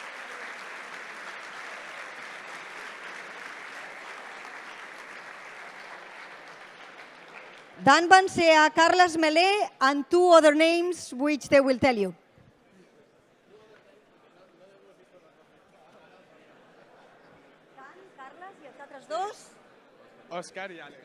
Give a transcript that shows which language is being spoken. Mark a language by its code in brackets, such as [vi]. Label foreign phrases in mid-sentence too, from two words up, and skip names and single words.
[en] Dan Bansea, Carles Malé, and two other names which they will tell you. [ca] Dan, Carles, i els altres dos? Òscar i Àlex.